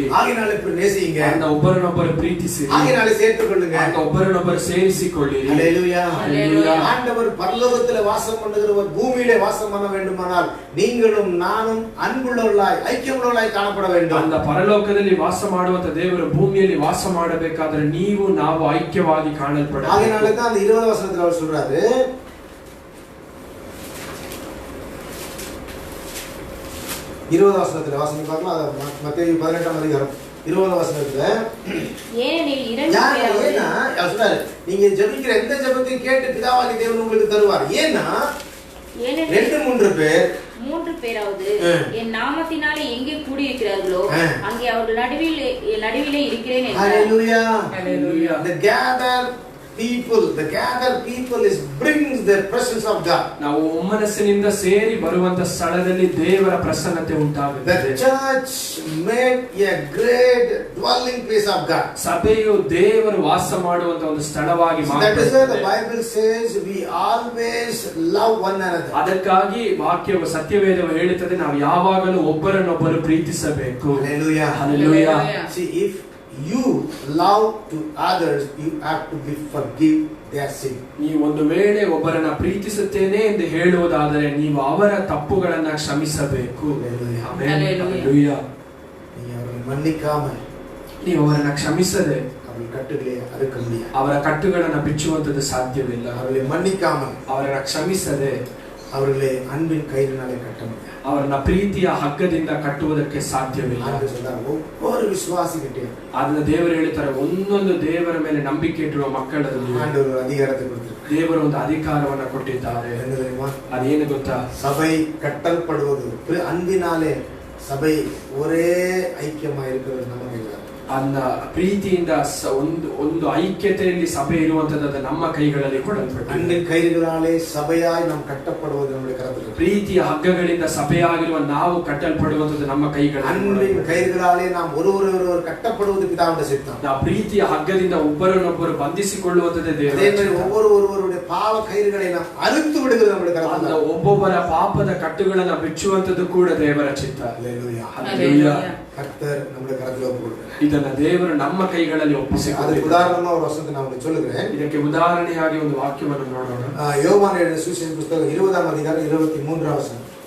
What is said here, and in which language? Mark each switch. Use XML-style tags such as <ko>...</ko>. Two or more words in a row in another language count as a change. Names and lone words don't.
<ta>ஆகையினாலே நேசிங்க,</ta> <kn>ಅದನ್ನ ಒಬ್ಬರನ್ನೊಬ್ಬರು ಪ್ರೀತಿಸಿರಿ,</kn> <ta>ஆகையினாலே சேர்த்துக்கொள்ளுங்க,</ta> <kn>ಅದನ್ನ ಒಬ್ಬರನ್ನೊಬ್ಬರು ಸೇರಿಸಿಕೊಳ್ಳಿರಿ. Hallelujah. Hallelujah.</kn> <ta>ஆண்டவர் பரலோகத்திலே வாசம் பண்ணுகிறவர் பூமியிலே வாசம் பண்ண வேண்டுமானால் நீங்களும் நானும் அன்புள்ளவர்களாய் ஐக்கியமுள்ளவர்களாய் காணப்பட வேண்டும்.</ta> <kn>அந்த ಪರಲೋಕದಲ್ಲಿ ವಾಸ ಮಾಡುವಂತ ದೇವರು ಭೂಮಿಯಲ್ಲಿ ವಾಸ ಮಾಡಬೇಕಾದ್ರೆ ನೀವು ನಾವು ಐಕ್ಯವಾಗಿ ಕಾಣಲ್ಪಡಬೇಕು.</kn> <ta>ஆகையினாலே தான் அந்த 20 வசனத்துல அவர் சொல்றாரு, 20 வசனத்துல வாசிங்க பார்க்கலாம். மத்தேயு 18ஆம் அதிகாரம் 20 வசனத்துல, ஏனெனில் இரண்டு ஏன்னா அவர் சொல்றாரு, நீங்க ஜெபிக்கிற எந்த ஜெபத்தையும் கேட்டு பிதாவாகிய தேவன் உங்களுக்கு தருவார். ஏன்னா 2-3 பேர் 3 பேராவது என் நாமத்தினாலே எங்கே கூடியிருக்கிறார்களோ அங்கே அவர்கள் நடுவிலே இருக்கிறேன் என்றார். Hallelujah. Hallelujah.</ta> <en>The gathered people is brings the presence of God.</en> <kn>ನಾವು ಒಮ್ಮನಸ್ಸಿನಿಂದ ಸೇರಿ ಬರುವಂತ ಸ್ಥಳದಲ್ಲಿ ದೇವರ ಪ್ರಸನ್ನತೆ ಉಂಟಾಗುತ್ತದೆ.</kn> <en>The church made a great dwelling place of God.</en> <kn>ಸಭೆಯು ದೇವರು ವಾಸ ಮಾಡುವಂತ ಒಂದು ಸ್ಥಳವಾಗಿ</kn> <en>That is why the Bible says we always love one another.</en> <kn>ಅದಕ್ಕಾಗಿ ವಾಕ್ಯವು ಸತ್ಯವೇದವು ಹೇಳುತ್ತದೆ ನಾವು ಯಾವಾಗಲೂ ಒಬ್ಬರನ್ನೊಬ್ಬರು ಪ್ರೀತಿಸಬೇಕು. Hallelujah. Hallelujah.</kn> <en>See, if you love to others, you have to forgive their sin.</en> <kn>ನೀವು ಒಂದು ವೇಳೆ ಒಬ್ಬರನ್ನ ಪ್ರೀತಿಸುತ್ತೇನೆ ಎಂದು ಹೇಳುವುದಾದರೆ ನೀವು ಅವರ ತಪ್ಪುಗಳನ್ನ ಕ್ಷಮಿಸಬೇಕು. Hallelujah. Hallelujah.</kn> <ta>நீங்க அவரை மன்னிக்காமல்,</ta> <kn>ನೀವು ಅವರನ್ನ ಕ್ಷಮಿಸದೆ</kn> <ta>அவர்கள் கட்டுகளை அறுக்க முடியாது.</ta> <kn>ಅವರ ಕಟ್ಟುಗಳನ್ನ ಬಿಚ್ಚುವಂತದ್ದು ಸಾಧ್ಯವಿಲ್ಲ.</kn> <ta>அவர்களை மன்னிக்காமல்,</ta> <kn>ಅವರನ್ನ ಕ್ಷಮಿಸದೆ</kn> <ta>அவர்களை அன்பின் கயிறினாலே கட்ட முடியாது.</ta> <kn>ಅವರನ್ನ ಪ್ರೀತಿಯ ಹಗ್ಗದಿಂದ ಕಟ್ಟುವುದಕ್ಕೆ ಸಾಧ್ಯವಿಲ್ಲ.</kn> <ta>ஒவ்வொரு விசுவாசிகிட்டையும்</ta> <kn>ಅದನ್ನ ದೇವರು ಹೇಳ್ತಾರೆ, ಒಂದೊಂದು ದೇವರ ಮೇಲೆ ನಂಬಿಕೆ ಇಟ್ಟಿರುವ ಮಕ್ಕಳಲ್ಲಿ</kn> <ta>ஆண்டவர் அதிகாரத்தை கொடுத்திருக்கிறார்.</ta> <kn>ದೇವರು ಒಂದು ಅಧಿಕಾರವನ್ನ ಕೊಟ್ಟಿದ್ದಾರೆ.</kn> <ta>என்ன தெரியுமா?</ta> <kn>ಅದೇನು ಗೊತ್ತಾ?</kn> <ta>சபை கட்டல்படுவது அன்பினாலே சபை ஒரே ஐக்கியமா இருக்கிறது நமக்கு இல்லை.</ta> <kn>ಅದನ್ನ ಪ್ರೀತಿಯಿಂದ ಒಂದು ಐಕ್ಯತೆಯಲ್ಲಿ ಸಭೆ ಇರುವಂತದ್ದು ನಮ್ಮ ಕೈಗಳಲ್ಲಿ ಕೊಡಲ್ಪಟ್ಟಿದೆ.</kn> <ta>அன்பின் கயிறுகளாலே சபையாய் நாம் கட்டப்படுவது நம்முடைய கரத்தில்.</ta> <kn>ಪ್ರೀತಿಯ ಹಗ್ಗಗಳಿಂದ ಸಭೆಯಾಗಿರುವ ನಾವು ಕಟ್ಟಲ್ಪಡುವಂತದ್ದು ನಮ್ಮ ಕೈಗಳಲ್ಲಿ.</kn> <ta>அன்பின் கயிறுகளாலே நாம் ஒருவர் கட்டப்படுவது பிதாவுடைய சித்தம்.</ta> <kn>ನಾವು ಪ್ರೀತಿಯ ಹಗ್ಗದಿಂದ ಒಬ್ಬರನ್ನೊಬ್ಬರು ಬಂಧಿಸಿಕೊಳ್ಳುವಂತದ್ದೇ ದೇವರ</kn> <ta>அதே மாதிரி ஒவ்வொருவருடைய பாவ கயிறுகளை நாம் அறுத்து விடுகிறது நம்முடைய கரத்தில்.</ta> <kn>ಒಬ್ಬೊಬ್ಬರ ಪಾಪದ ಕಟ್ಟುಗಳನ್ನ ಬಿಚ್ಚುವಂತದ್ದು ಕೂಡ ದೇವರ ಚಿತ್ತ.</kn> <ta>ஹல்லேலூயா. ஹல்லேலூயா. கர்த்தர் நம்முடைய கரத்தில் ஒப்புக்கொடுக்கிறார்.</ta> <kn>ಇದನ್ನ ದೇವರು ನಮ್ಮ ಕೈಗಳಲ್ಲಿ ಒಪ್ಪಿಸಿದ್ದಾರೆ. ಅದಕ್ಕೆ ಉದಾಹರಣೆ ஒரு ವಚನத்தை ನಾನು</kn> <ta>உங்களுக்கு சொல்லுகிறேன்.</ta> <kn>ಇದಕ್ಕೆ ಉದಾಹರಣೆಯಾಗಿ ಒಂದು ವಾಕ್ಯವನ್ನು ನೋಡೋಣ.</kn> <ta>யோவான் எழுதின சுவிசேஷ புத்தகம் 20ஆம் அதிகாரம் 23ஆம் வசனம்.</ta>